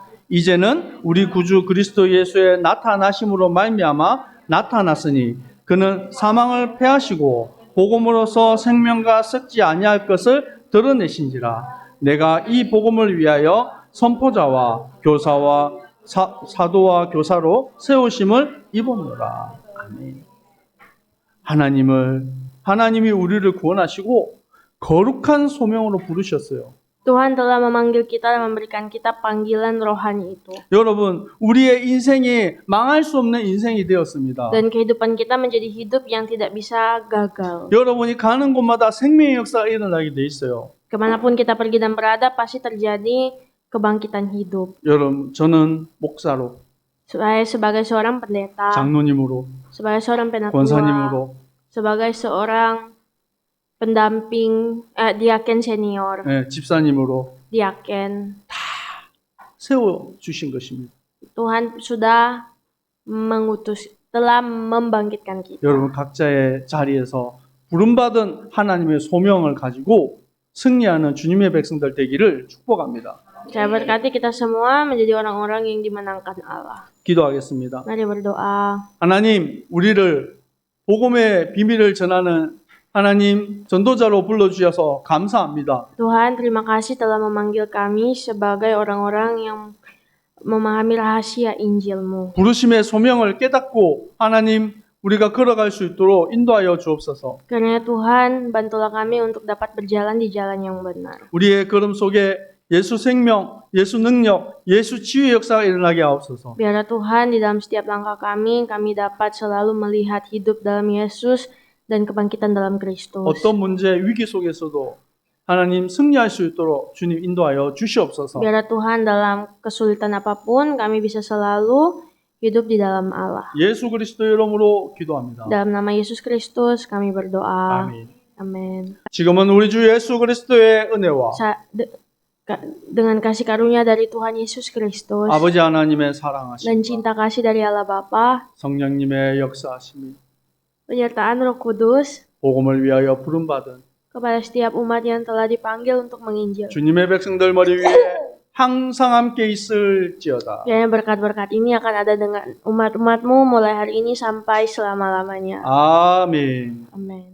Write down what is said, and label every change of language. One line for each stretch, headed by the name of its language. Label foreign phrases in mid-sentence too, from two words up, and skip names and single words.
Korean: 이제는 우리 구주 그리스도 예수의 나타나심으로 말미암아 나타났으니 그는 사망을 패하시고 복음으로서 생명과 썩지 아니할 것을 드러내신지라. 내가 이 복음을 위하여 선포자와 교사와 사도와 교사로 세우심을 입었노라. 아멘. 하나님이 우리를 구원하시고 거룩한 소명으로 부르셨어요.
Indonesian: Tuhan telah memanggil kita dan memberikan kita panggilan rohani itu.
Korean: 여러분, 우리의 인생이 망할 수 없는 인생이 되었습니다.
Indonesian: Dan kehidupan kita menjadi hidup yang tidak bisa gagal.
Korean: 여러분이 가는 곳마다 생명의 역사가 일어나게 돼 있어요.
Indonesian: Kemanapun kita pergi dan berada pasti terjadi kebangkitan hidup.
Korean: 여러분, 저는 목사로,
Indonesian: Saya sebagai seorang pendeta,
Korean: 장로님으로,
Indonesian: sebagai seorang penatua,
Korean: 권사님으로,
Indonesian: sebagai seorang pendamping diaken senior,
Korean: 집사님으로
Indonesian: diaken,
Korean: 세워 주신 것입니다.
Indonesian: Tuhan sudah telah membangkitkan kita.
Korean: 여러분 각자의 자리에서 부름받은 하나님의 소명을 가지고 승리하는 주님의 백성들 되기를 축복합니다.
Indonesian: Saya berkati kita semua menjadi orang-orang yang dimenangkan Allah.
Korean: 기도하겠습니다.
Indonesian: Mari berdoa.
Korean: 하나님, 우리를 복음의 비밀을 전하는 하나님 전도자로 불러주셔서 감사합니다.
Indonesian: Tuhan, terima kasih telah memanggil kami sebagai orang-orang yang memahami rahasia Injil-Mu.
Korean: 부르심의 소명을 깨닫고 하나님 우리가 걸어갈 수 있도록 인도하여 주옵소서.
Indonesian: Karena Tuhan, bantulah kami untuk dapat berjalan di jalan yang benar.
Korean: 우리의 걸음 속에 예수 생명, 예수 능력, 예수 치유의 역사가 일어나게 하옵소서.
Indonesian: Biarlah Tuhan di dalam setiap langkah kami dapat selalu melihat hidup dalam Yesus dan kebangkitan dalam Kristus.
Korean: 어떤 문제, 위기 속에서도 하나님 승리할 수 있도록 주님 인도하여 주시옵소서.
Indonesian: Biarlah Tuhan dalam kesulitan apapun kami bisa selalu hidup di dalam Allah.
Korean: 예수 그리스도의 이름으로 기도합니다.
Indonesian: Dalam nama Yesus Kristus kami berdoa.
Korean: 아멘.
Indonesian: Amin.
Korean: 지금은 우리 주 예수 그리스도의 은혜와
Indonesian: Dengan kasih karunia dari Tuhan Yesus Kristus
Korean: 아버지 하나님의
Indonesian: dan
Korean: 사랑하심과
Indonesian: cinta kasih dari Allah Bapa,
Korean: 성령님의 역사하심이
Indonesian: penyertaan Roh Kudus
Korean: 복음을 위하여 부름받은
Indonesian: kepada setiap umat yang telah dipanggil untuk menginjil.
Korean: 주님의 백성들 머리 위에 항상 함께 있을지어다.
Indonesian: Kiranya berkat-berkat ini akan ada dengan umat-umatmu mulai hari ini sampai selama-lamanya.
Korean: 아멘.
Indonesian: Amin.